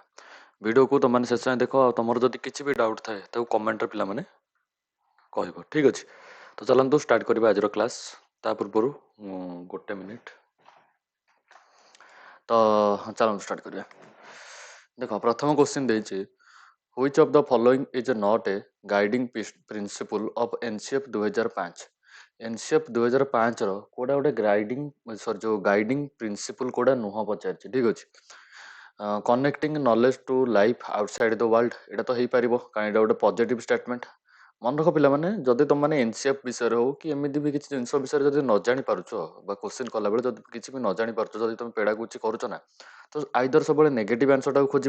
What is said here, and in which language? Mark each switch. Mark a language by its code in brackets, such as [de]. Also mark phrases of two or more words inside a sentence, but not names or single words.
[or] ଭିଡ଼ିଓକୁ ତୁମମାନେ ଶେଷ ଯାଏଁ ଦେଖ, ଆଉ ତୁମର ଯଦି କିଛି ବି ଡାଉଟ୍ ଥାଏ ତାକୁ କମେଣ୍ଟରେ ପିଲାମାନେ କହିବ, ଠିକ୍ ଅଛି। ତ ଚାଲନ୍ତୁ ଷ୍ଟାର୍ଟ କରିବା ଆଜିର କ୍ଲାସ୍। ତା ପୂର୍ବରୁ ଗୋଟେ ମିନିଟ୍, ତ ଚାଲନ୍ତୁ ଷ୍ଟାର୍ଟ କରିବା। ଦେଖ, ପ୍ରଥମ କୋଶ୍ଚିନ୍ ଦେଇଛି, [en] Which of the following is not a guiding principle of NCF 2005? [or] NCF 2005 ର କୋଉଟା ଗୋଟେ [en] guiding principle [or] କୋଉଟା ନୁହଁ ପଚାରିଛି, ଠିକ୍ ଅଛି। [en] connecting knowledge to life outside the world, [or] ଏଇଟା ତ ହେଇପାରିବ କାରଣ ଏଇଟା ଗୋଟେ [en] positive statement. [or] ମନେ ରଖ ପିଲାମାନେ, ଯଦି ତୁମମାନେ ଏନସିଏଫ୍ ବିଷୟରେ ହଉ କି ଏମିତି ବି କିଛି ଜିନିଷ ବିଷୟରେ ଯଦି ନ ଜାଣିପାରୁଛ ବା କୋଶ୍ଚିନ୍ କଲାବେଳେ ଯଦି କିଛି ବି ନ ଜାଣିପାରୁଛ, ଯଦି ତୁମେ ପେଡାଗୋଜି କରୁଛ ନା, ତ ଆଇଦର ସବୁବେଳେ ନେଗେଟିଭ୍ ଆନ୍ସରଟାକୁ ଖୋଜିବ।